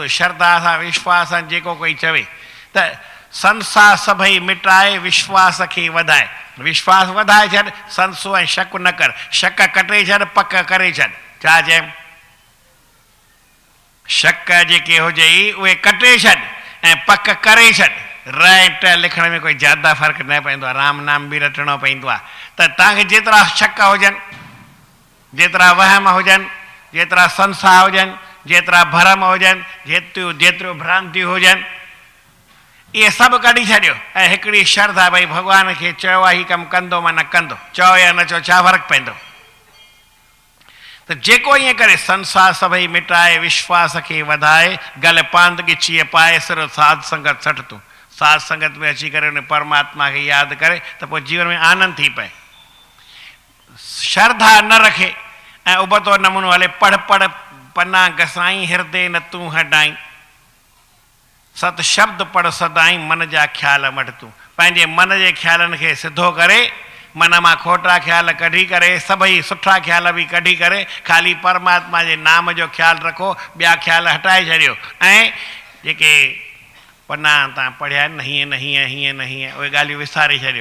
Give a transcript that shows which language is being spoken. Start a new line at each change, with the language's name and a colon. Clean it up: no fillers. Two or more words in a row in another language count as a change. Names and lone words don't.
Sindhi: श्रद्धा सां विश्वास सां जेको कोई चवे त संसार सभई मिटाए विश्वास खे वधाए, विश्वास वधाए छॾ, संसो ऐं शक न कर, शक कटे छॾ, पक करे छॾ। छा चए? शक जेके हुजई उहे कटे छॾ ऐं पक करे छॾ। र लिखण में कोई ज़्यादा फ़र्क़ु न पवंदो आहे, राम नाम बि रटणो पवंदो आहे। त तव्हांखे जेतिरा शक हुजनि, जेतिरा वहम हुजनि, जेतिरा संसार हुजनि, जेतिरा भरम हुजनि, जेतिरियूं भ्रांतियूं हुजनि, इहे सभु कढी छॾियो ऐं हिकिड़ी श्रद्धा भई भॻवान खे चयो आहे हीउ कमु कंदो मां न कंदो, चओ या न चओ छा फ़र्क़ु पवंदो? त जेको ईअं करे संसार सभई मिटाए विश्वास खे वधाए, गल पांद ॻिचीअ पाए सिर साध संगत सठ तूं। साध संगत में अची करे उन परमात्मा खे यादि करे त पोइ जीवन में आनंद थी पए। श्रद्धा न रखे ऐं उबतो नमूनो हले, पढ़ पढ़ पन्ना घसाई हृदय न तूं हटाई, सत शब्द पढ़ सदाई मन जा ख्याल मट तूं। पंहिंजे मन जे ख्यालनि खे सिधो करे, मन मां खोटा ख्याल कढी करे, सभई सुठा ख्याल बि कढी करे, ख़ाली परमात्मा जे नाम जो ख्यालु रखो, ॿिया ख्याल हटाए छॾियो। ऐं जेके पन्ना तव्हां पढ़िया आहिनि न हीअं न हीअं हीअं न हीअं, उहे ॻाल्हियूं विसारे छॾियो।